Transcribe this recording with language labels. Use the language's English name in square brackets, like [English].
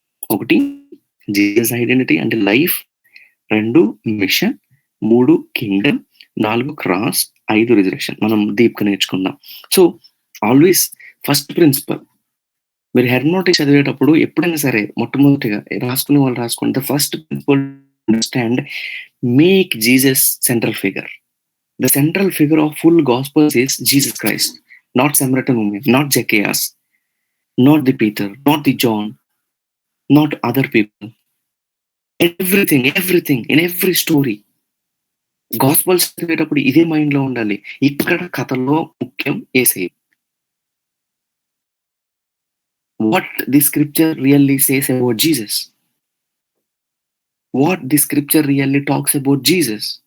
[English] 1 Jesus identity అంటే life, 2 mission, 3 kingdom, 4 cross, 5 resurrection. [Telugu] మనం డీప్‌గా నేర్చుకుందాం. సో, ఆల్వేస్ ఫస్ట్ ప్రిన్సిపల్ మీరు హెర్మనోటిక్స్ చదివేటప్పుడు ఎప్పుడైనా సరే మొట్టమొదటిగా రాసుకునే వాళ్ళు రాసుకోండి. [English] The first principle understand make Jesus central figure. The central figure of full gospels is Jesus Christ, not Samaritan woman, not Zacchaeus, not the Peter, not the John, not other people. Everything in every story. [Telugu] Gospels చదివేటప్పుడు ఇదే మైండ్‌లో ఉండాలి. ఇక్కడ కథలో ముఖ్యం యేసయ్య. [English] What the scripture really says about Jesus. What the scripture really talks about Jesus.